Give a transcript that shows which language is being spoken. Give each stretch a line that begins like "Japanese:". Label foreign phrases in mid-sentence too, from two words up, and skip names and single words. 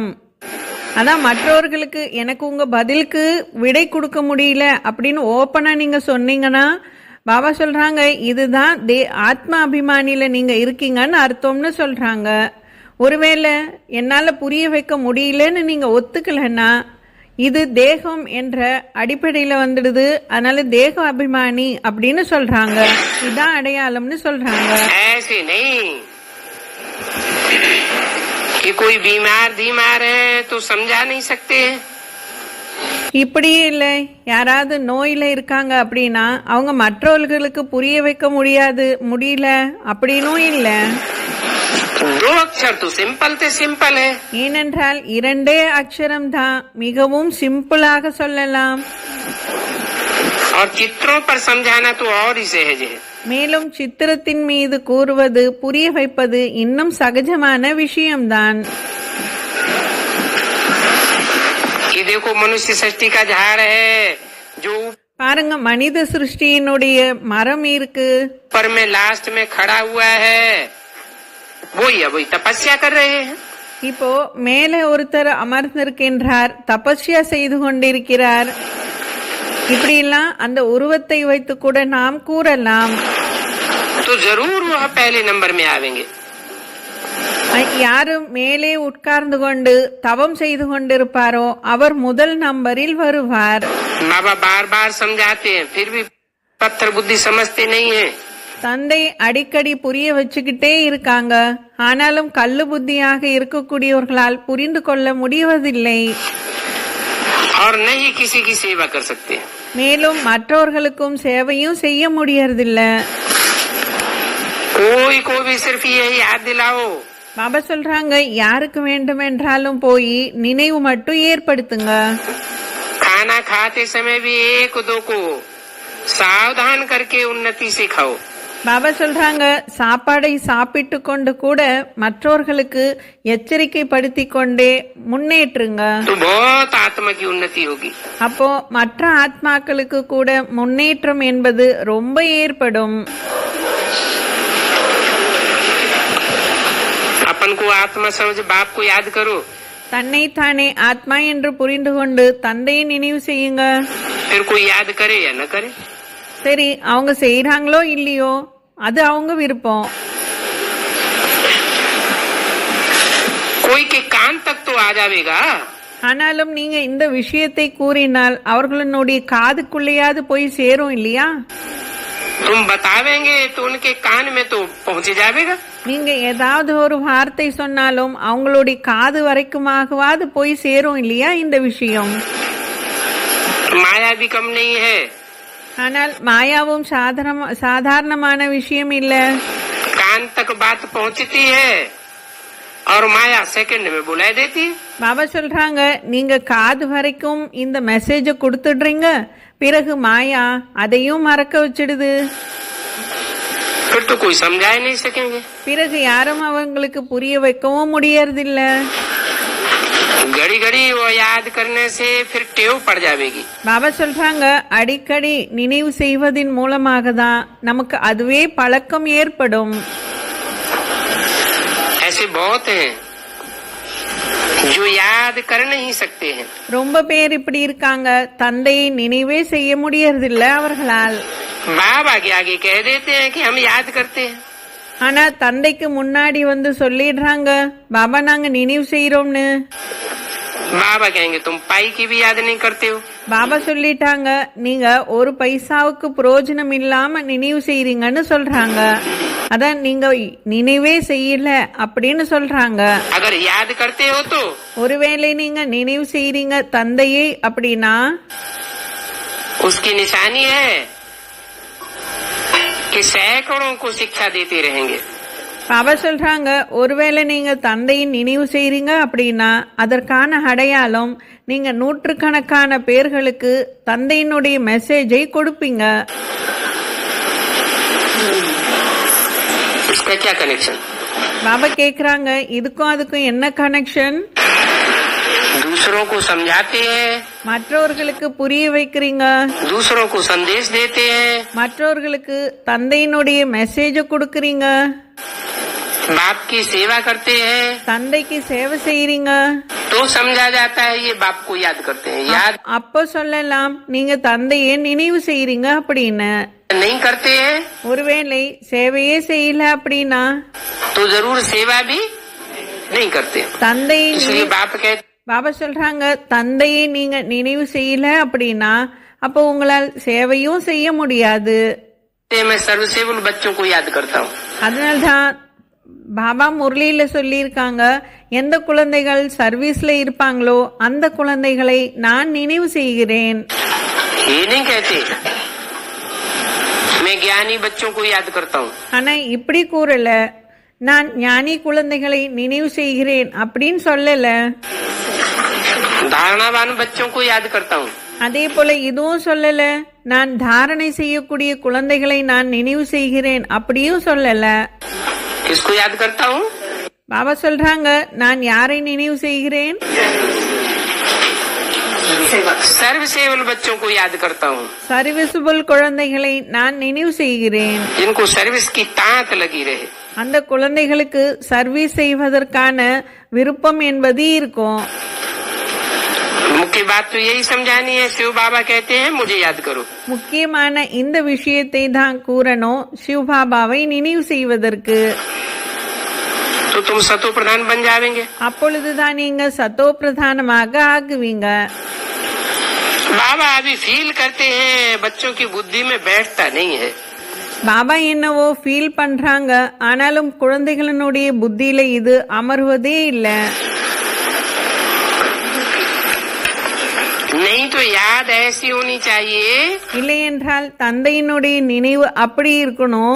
Tamil: அதான் மற்றவர்களுக்கு எனக்கு உங்க பதிலுக்கு விடை கொடுக்க முடியல அப்படின்னு ஓப்பனா நீங்க சொன்னீங்கன்னா பாபா சொல்றாங்க, இதுதான் ஆத்ம அபிமானியில நீங்க இருக்கீங்கன்னு அர்த்தம்னு சொல்றாங்க. ஒருவேளை என்னால புரிய வைக்க முடியலன்னு நீங்க ஒத்துக்கலன்னா இது தேகம் என்ற அடிப்படையில வந்துடுது. அதனால தேக அபிமானி அப்படின்னு சொல்றாங்க, இதுதான் அடையாளம்னு சொல்றாங்க.
Hindi: कि कोई बीमार है तो समझा नहीं सकते।
Tamil: இப்படியே இல்லை, யாராவது நோயில இருக்காங்க அப்படின்னா அவங்க மற்றவர்களுக்கு புரிய வைக்க முடியல அப்படின்னும் இல்லை.
Hindi: दो अक्षर तो सिंपल थे सिंपल है।
Tamil: ஏனென்றால் இரண்டே அக்ஷரம் தான், மிகவும் சிம்பிளாக சொல்லலாம்.
Hindi: और चित्रों पर समझाना तो और ही सहज है।
Tamil: மேலும் சித்திரத்தின் மீது கூறுவது புரிய வைப்பது இன்னும் சகஜமான விஷயம்தான்.
Hindi: ये देखो मनुष्य सृष्टि का झाड़ है जो
Tamil: பாருங்க, மனித சிருஷ்டியினுடைய மரம் இருக்கு,
Hindi: पर में लास्ट में खड़ा हुआ है, वही तपस्या कर रहे हैं।
Tamil: இப்போ மேலே ஒருத்தர் அமர்ந்திருக்கின்றார், தபஸ்யா செய்து கொண்டிருக்கிறார். இப்படி எல்லாம் அந்த உருவத்தை வைத்து கூட நாம் கூறலாம்.
Hindi: तो जरूर वह पहले नंबर में आवेंगे।
Tamil: யாரும் மேலே உட்கார்ந்து கொண்டு தவம் செய்து கொண்டிருப்பாரோ அவர் முதல் நம்பரில் வருவார்.
Hindi: बाबा बार बार समझाते हैं, फिर भी पत्थर बुद्धि समझते नहीं है।
Tamil: தந்தை அடிக்கடி புரிய வச்சுக்கிட்டே இருக்காங்க, ஆனாலும் கல்லு புத்தியாக இருக்கக்கூடியவர்களால் புரிந்து கொள்ள முடிவதில்லை.
Hindi: और नहीं किसी की सेवा कर सकते।
Tamil: மேலும் மற்றவர்களுக்கும் சேவையும் செய்ய முடியறதில்லை.
Hindi: कोई को भी सिर्फ यही याद दिलाओ।
Tamil: பாபா சொல்றாங்க, யாருக்கு வேண்டும் என்றாலும் போய் நினைவு மட்டும் ஏற்படுத்துங்க.
Hindi: खाना खाते समय भी एक दो को सावधान करके उन्नति से खाओ।
Tamil: பாபா சொல்றாங்க, சாப்பாடை சாப்பிட்டு கொண்டு கூட மற்றவர்களுக்கு எச்சரிக்கை படுத்தி கொண்டே முன்னேற்றுங்க.
Hindi: तो बहुत आत्मा की उन्नति होगी।
Tamil: அப்போ மற்ற ஆத்மாக்களுக்கு கூட முன்னேற்றம் என்பது ரொம்ப ஏற்படும்.
Hindi: अपन को आत्मा समझ बाप को याद करो।
Tamil: தன்னை தானே ஆத்மா என்று புரிந்து கொண்டு தந்தையை நினைவு செய்யுங்க.
Hindi: फिर कोई याद करे या न करे,
Tamil: சரி அவங்க செய்யறாங்களோ இல்லையோ அது அவங்க விருப்பம்.
Hindi: कोई के कान तक तो आ जाएगा।
Tamil: ஆனாலும் நீங்க இந்த விஷயத்தை கூறினால் அவர்களுடைய காதுக்குள்ளேயாவது போய் சேரும் இல்லையா?
Hindi: तुम बतावेंगे तो उनके कान में तो पहुँच जाएगा।
Tamil: நீங்க ஏதாவது ஒரு வார்த்தை சொன்னாலும் அவங்களுடைய காது வரைக்குமாகவாது போய் சேரும் இல்லையா இந்த விஷயம்?
Hindi: माया भी कम नहीं है।
Tamil: ஆனால் மாயாவும் சாதாரணமான விஷயம் இல்ல.
Hindi: कान तक बात पहुँचती है और माया सेकंड में बुला देती है।
Tamil: பாபா சொல்றாங்க, நீங்க காது வரைக்கும் இந்த மெசேஜ கொடுத்துடுறீங்க, பிறகு மாயா அதையும் மறக்க வச்சிடுது.
Hindi: फिर तो कोई समझा ही नहीं सकेंगे।
Tamil: பிறகு யாரும் அவங்களுக்கு புரிய வைக்கவும் முடியறதில்ல.
Hindi: घड़ी घड़ी वो याद करने से फिर टेव पड़ जाएगी।
Tamil: பாபா சொல்றாங்க, அடிக்கடி நினைவு செய்வதின் மூலமாக தான் நமக்கு அதுவே பழக்கம் ஏற்படும்.
Hindi: ऐसे बहुत हैं जो याद कर नहीं सकते हैं।
Tamil: ரொம்ப பேர் இப்படி இருக்காங்க, தந்தையை நினைவே செய்ய முடியறதில்ல அவர்களால்.
Hindi: बाप आगे आगे कह देते हैं कि हम याद करते हैं।
Tamil: ஆனா தந்தைக்கு முன்னாடி வந்து சொல்லிடுறாங்க, பாபா நாங்க நினைவு செய்யறோம்னு.
Hindi: बाबा कहेंगे तुम पाई की भी याद नहीं करते हो।
Tamil: பாபா சொல்லிட்டாங்க, நீங்க ஒரு பைசாவுக்கு பிரயோஜனம் இல்லாம நினைவு செய்றீங்கன்னு சொல்றாங்க. அதான் நீங்க நினைவே செய்யல அப்படின்னு சொல்றாங்க.
Hindi: अगर याद करते हो तो
Tamil: ஒருவேளை நீங்க நினைவு செய்றீங்க தந்தையை அப்படின்னா
Hindi: उसकी निशानी है कि सैकड़ों को शिक्षा देते रहेंगे।
Tamil: பாபா சொல்றாங்க, ஒருவேளை நீங்க தந்தையின் நினைவு செய்றீங்க அப்படின்னா அதற்கான அடையாளம் நீங்க நூற்றுக்கணக்கான பேர்களுக்கு தந்தையினுடைய மெசேஜை கொடுப்பீங்க.
Hindi: इसका क्या कनेक्शन?
Tamil: பாபா கேக்குறாங்க, இதுக்கும் அதுக்கும் என்ன கனெக்ஷன்?
Hindi: दूसरों को समझाते हैं,
Tamil: மற்றவர்களுக்கு புரிய வைக்கிறீங்க,
Hindi: दूसरों को संदेश देते हैं,
Tamil: மற்றவர்களுக்கு தந்தையினுடைய மெசேஜ கொடுக்கறீங்க,
Hindi: बाप की सेवा करते हैं,
Tamil: தந்தைக்கு சேவை செய்றீங்க.
Hindi: तो समझा जाता है ये बाप को याद करते हैं। याद
Tamil: அப்போ சொல்லலாம் நீங்க தந்தையை நினைவு செய்றீங்க அப்படின்னு.
Hindi: नहीं करते हैं
Tamil: ஒருவேளை சேவையே செய்யல அப்படின்னா
Hindi: तो जरूर सेवा भी नहीं करते।
Tamil: தந்தை
Hindi: इसलिए बाप कहते
Tamil: பாபா சொல்றாங்க, தந்தையை நீங்க நினைவு செய்யல அப்படின்னா அப்போ உங்களால் சேவையும் செய்ய முடியாது.
Hindi: हैं मैं सर्वसेवक बच्चों को याद करता हूँ।
Tamil: அதனால்தான் பாபா முரளியில சொல்லியிருக்காங்க, எந்த குழந்தைகள் சர்வீஸ்ல இருப்பாங்களோ அந்த குழந்தைகளை நான் நினைவு செய்கிறேன்.
Hindi: ये नहीं कहते मैं ज्ञानी बच्चों को याद करता हूँ।
Tamil: ஆனா இப்படி கூறல, நான் ஞானி குழந்தைகளை நினைவு செய்கிறேன் அப்படின்னு சொல்லல.
Hindi: धारणावान बच्चों को याद करता हूँ।
Tamil: அதே போல இதுவும் சொல்லல, நான் தாரணை செய்யக்கூடிய குழந்தைகளை நான் நினைவு செய்கிறேன் அப்படியும் சொல்லல.
Hindi: किसको याद करता हूँ?
Tamil: பாபா சொல்றாங்க, நான் யாரை நினைவு செய்கிறேன்?
Hindi: सर्वसेवक बच्चों को याद करता हूँ,
Tamil: சர்வீசபிள் குழந்தைகளை நான் நினைவு செய்கிறேன்.
Hindi: जिनको सर्विस की तांत लगी रहे।
Tamil: அந்த குழந்தைகளுக்கு சர்வீஸ் செய்வதற்கான விருப்பம் என்பது இருக்கும்.
Hindi: मुख्य बात तो यही समझानी है। शिव बाबा कहते हैं मुझे याद करो।
Tamil: முக்கியமான இந்த விஷயத்தை தான் கூறணும், சிவபாபாவை நினைவு செய்வதற்கு.
Hindi: तो तुम सतो प्रधान बन जाएंगे।
Tamil: அப்பொழுதுதான் நீங்க சத்தோ பிரதானமாக ஆகுவீங்க.
Hindi: बाबा अभी फील करते हैं, बच्चों की बुद्धि में बैठता नहीं है।
Tamil: பாபா என்னவோ ஃபீல் பண்றாங்க, ஆனாலும் குழந்தைகளினுடைய புத்தியில இது அமர்வதே இல்ல.
Hindi: नहीं तो याद ऐसी होनी चाहिए
Tamil: இல்லை என்றால் தந்தையினுடைய நினைவு அப்படி இருக்கணும்,